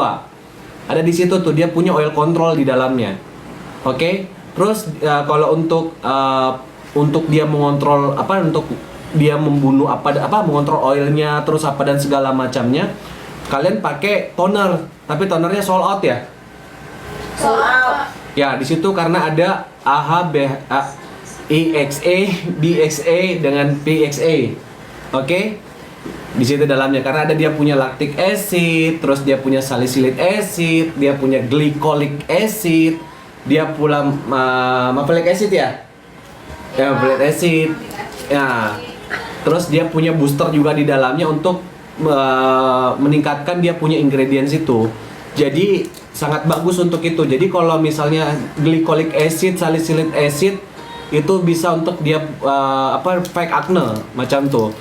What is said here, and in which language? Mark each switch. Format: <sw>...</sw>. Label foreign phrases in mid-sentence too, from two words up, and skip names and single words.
<ms>Ada di situ tuh, dia punya</ms> <en>oil control</en> <ms>di dalamnya. Oke? Terus kalau untuk dia mengontrol untuk dia membunuh mengontrol oilnya terus dan segala macamnya, kalian pakai toner, tapi tonernya</ms> <en>sold out</en> <ms>ya.</ms> <en>Sold out.</en> <ms>Ya, di situ karena ada AHA, EXA, BXA dengan PXA. Oke? Di situ dalamnya karena ada dia punya</ms> <en>lactic acid,</en> <ms>terus dia punya</ms> <en>salicylic acid,</en> <ms>dia punya</ms> <en>glycolic acid,</en> <ms>dia pula</ms> <en>malic acid</en> <ms>ya? Ya,</ms> <en>malic acid.</en> <ms>Ya. Terus dia punya booster juga di dalamnya untuk meningkatkan dia punya ingredients itu. Jadi sangat bagus untuk itu. Jadi kalau misalnya</ms> <en>glycolic acid, salicylic acid</en> <ms>itu bisa untuk dia</ms> <en>fake acne</en> <ms>macam tuh.</ms>